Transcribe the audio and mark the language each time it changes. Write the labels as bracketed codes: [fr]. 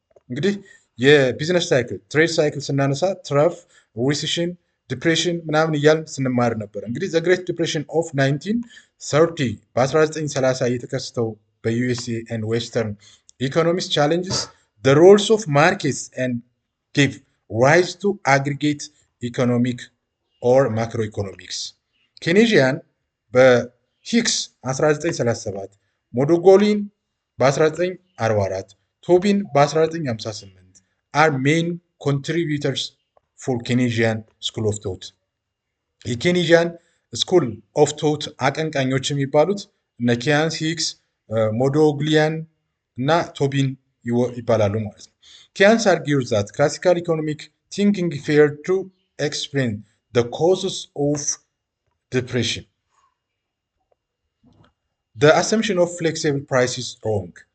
[am] እንግዲህ የቢዝነስ ሳይክል ትሬድ ሳይክል ስናነሳ ትረፍ፣ ሪሴሽን፣ ዲፕሬሽን ምናምን እያልን ስንማር ነበር። [en] እንግዲህ the great depression of 1930 [am] በ1930 የተከሰተው በዩኤስኤ [en] and western economies challenges the roles of markets and gave rise to aggregate economic or macroeconomics. [am] ኬኔዥያን በሂክስ 1937፣ ሞዶጎሊን በ1944፣ ቶቢን በ1958 [en] are main contributors for Keynesian school of thought. [am] የኬኔዥያን ስኩል ኦፍ ቶት አቀንቃኞች የሚባሉት እነ ኬያንስ፣ ሂክስ፣ ሞዶግሊያን እና ቶቢን ይባላሉ ማለት ነው። ኬያንስ [en] argues that classical economic thinking failed to explain the causes of depression. The assumption of flexible price is wrong.